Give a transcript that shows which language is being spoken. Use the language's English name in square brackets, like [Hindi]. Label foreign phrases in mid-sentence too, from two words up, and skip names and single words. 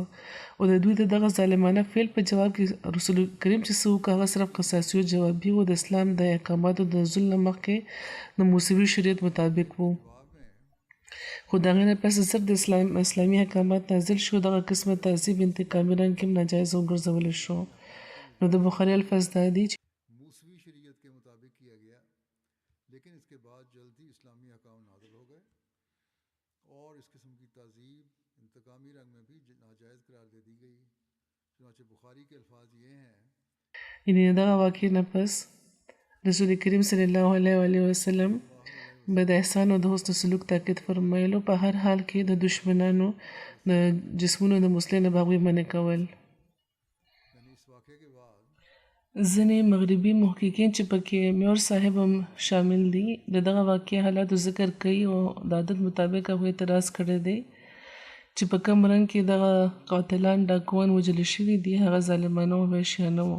[Pashto] او د دوی د دغه ظالمانه فعل په جواب کې رسول کریم چې څه وکړه هغه صرف قصاصي او جوابي و، د اسلام د احکاماتو د نزول نه مخکې د موسوي شریعت مطابق و. خو د هغې نه پس زر د اسلامي احکامات نازل شو، دغه قسمه تعذیب انتقامي رنګ کې هم ناجایزه وګرځولی شو. نو د بخاري الفاظ دا دي چې [Urdu] موسوی شریعت کے مطابق کیا گیا، لیکن اس کے بعد جلدی اسلامی احکام نازل ہو گئے اور اس قسم کی تعذیب انتقامی رنگ میں بھی ناجائز قرار دے دی گئی. چنانچہ بخاری کے الفاظ یہ ہیں، [Pashto] یعنې دغه واقعې نه پس رسول کریم صلی الله علیه وسلم به د احسان او د حسن سلوک تاکید فرمایلو، په هر حال کې د دشمنانو د جسمونو د مسلې نه به هغوی منع کول. [Urdu] یعنی اس واقعے کے بعد [Pashto] ځینې مغربي محققین چې پکې میور صاحب هم شامل دي د دغه واقعې حالاتو ذکر کوي او د عادت مطابق هغوی اعتراض کړی دی چې په کوم رنګ کې دغه قاتلان ډاکوان وژل شوي دي هغه ظالمانه او وحشیانه وو.